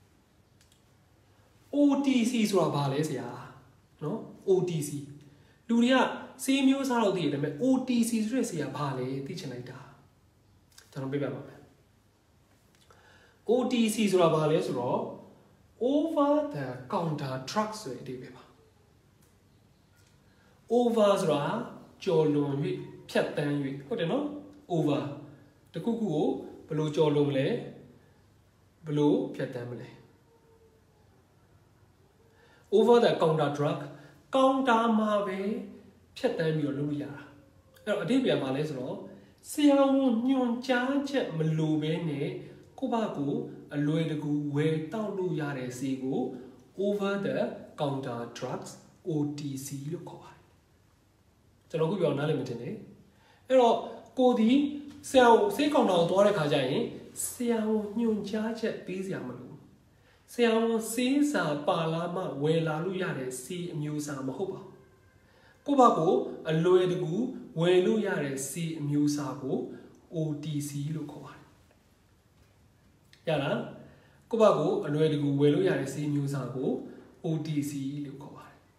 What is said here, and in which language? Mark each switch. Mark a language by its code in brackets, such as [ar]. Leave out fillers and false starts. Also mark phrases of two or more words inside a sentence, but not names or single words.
[my] OTC ဆိုတာဘာလဲဆရာနော် OTC လူတွေကဆေးမျိုးစားတော့သိတယ်ဒါပေမဲ့ OTC ဆိုတဲ့ဆရာဘာလဲသိချင်လိုက်တာကျွန်တော်ပြပြပါမယ် OTC ဆိုတာဘာလဲဆိုတော့ [en] over the counter drugs [my] ဆိုတဲ့အဓိပ္ပာယ်ပါ over ဆိုတာကျော်လွန်၍ဖြတ်တန်း၍ဟုတ်တယ်နော် over တခုခုကိုဘယ်လိုကျော်လွန်မလဲဘယ်လိုဖြတ်တန်းမလဲ [en] over the counter drug [my] counter မှာပဲဖြတ်တန်းပြီးတော့လုပ်လို့ရတာအဲ့တော့အဓိပ္ပာယ်ဘာလဲဆိုတော့ဆရာဝန်ညွှန်ကြားချက်မလိုဘဲနဲ့ကိုယ့်ဘာကိုအလွယ်တ ကူဝယ်တောက်လို့ရတဲ့ဆေးကို [en] over the counter drugs [my] OTC လို့ခေါ်ပါတယ်ကျွန်တော်ခုပြောနားလည်မတင်နဲ့အဲ့တော့ ကိုဒီဆရာဝန်ဆေးကောင်တာကိုသွားတဲ့ခါကျရင်ဆရာဝန်ညွှန်ကြားချက်ပေးစရာမလိုဆရာဝန်ဆေးစာပါလာမှဝယ်လာလို့ရတဲ့ဆေးအမျိုးအစားမဟုတ်ပါဘူးကိုယ့်ဘာကိုအလွယ်တကူဝယ်လို့ရတဲ့ဆေးအမျိုးအစားကို OTC လို့ခေါ်ပါတယ်ရလားကိုယ့်ဘာကိုအလွယ်တကူဝယ်လို့ရတဲ့ဆေးမျိုးစားကို OTC လို့ခေါ်ပါတယ်